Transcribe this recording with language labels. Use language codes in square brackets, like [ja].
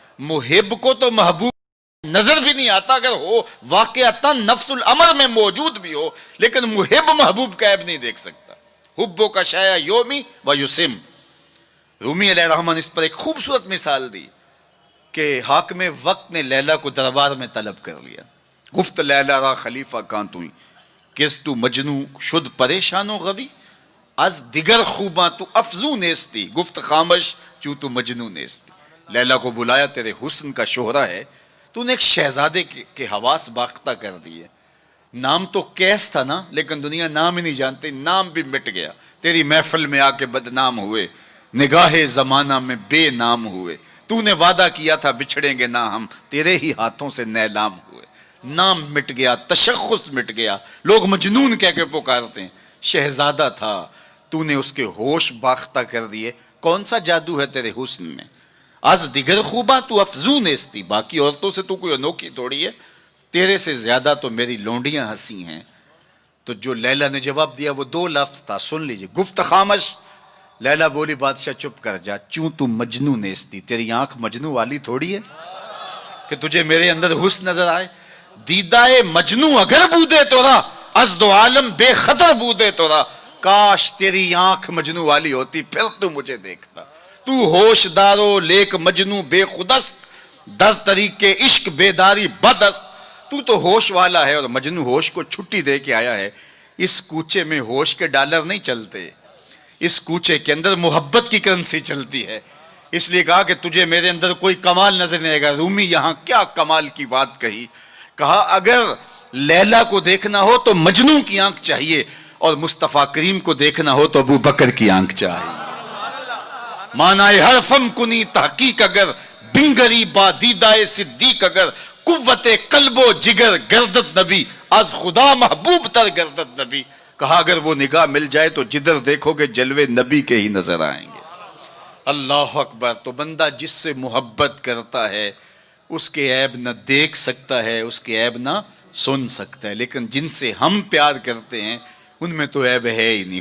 [ur] محب کو تو محبوب نظر بھی نہیں آتا، اگر ہو واقعتا نفس الامر میں موجود بھی ہو، لیکن محب محبوب کا عیب نہیں دیکھ سکتا. [ar] حبو کا شایا یومی و یسم. [ur] رومی علیہ الرحمن اس پر ایک خوبصورت مثال دی کہ حاکم وقت نے لیلا کو دربار میں طلب کر لیا. [fa] گفت لیلا را خلیفہ کان توئی کس تو مجنو شد پریشان و غوی از دیگر خوباں تو افزو نیستی گفت خامش چوں تو مجنو نیستی. [ur] لیلا کو بلایا، تیرے حسن کا شہرہ ہے، تو نے ایک شہزادے کے حواس باختہ کر دیے. نام تو کیس تھا نا، لیکن دنیا نام ہی نہیں جانتی، نام بھی مٹ گیا. تیری محفل میں آ کے بدنام ہوئے، نگاہ زمانہ میں بے نام ہوئے. تو نے وعدہ کیا تھا بچھڑیں گے نہ ہم، تیرے ہی ہاتھوں سے نیلام ہوئے. نام مٹ گیا، تشخص مٹ گیا، لوگ مجنون کہہ کے پکارتے ہیں. شہزادہ تھا، تو نے اس کے ہوش باختہ کر دیے. کون سا جادو ہے تیرے حسن میں؟ [fa] از دیگر خوباں تو افزون نیستی. [ur] باقی عورتوں سے تو کوئی انوکھی تھوڑی ہے، تیرے سے زیادہ تو میری لونڈیاں ہنسی ہیں. تو جو لیلا نے جواب دیا وہ دو لفظ تھا، سن لیجئے. [fa] گفت خامش. [ur] لیلا بولی بادشاہ چپ کر جا، [fa] چوں تو مجنو نیستی. [ur] تیری آنکھ مجنو والی تھوڑی ہے کہ تجھے میرے اندر حسن نظر آئے. [fa] دیدائے مجنو اگر بودے تورا از دو عالم بے خطر بودے تورا. [ur] کاش تیری آنکھ مجنو والی ہوتی، پھر تو مجھے دیکھتا. [fa] تو ہوش دارو لیک مجنو بے خودست در طریق عشق بیداری بدست. [ur] تو ہوش والا ہے اور مجنو ہوش کو چھٹی دے کے آیا ہے. اس کوچے میں ہوش کے ڈالر نہیں چلتے، اس کوچے کے اندر محبت کی کرنسی چلتی ہے. اس لیے کہا کہ تجھے میرے اندر کوئی کمال نظر نہیں آئے گا. رومی یہاں کیا کمال کی بات کہی. کہا اگر لیلا کو دیکھنا ہو تو مجنو کی آنکھ چاہیے، اور مصطفیٰ کریم کو دیکھنا ہو تو ابو بکر کی آنکھ چاہیے. [fa] معنی حرفم کنی تحقیق اگر بنگری با دیدائے صدیق اگر قوت قلب و جگر گردت نبی از خدا محبوب تر گردت نبی. [ur] کہا اگر وہ نگاہ مل جائے تو جدھر دیکھو گے جلوے نبی کے ہی نظر آئیں گے. اللہ اکبر. تو بندہ جس سے محبت کرتا ہے اس کے عیب نہ دیکھ سکتا ہے، اس کے عیب نہ سن سکتا ہے. لیکن جن سے ہم پیار کرتے ہیں ان میں تو عیب ہے ہی نہیں.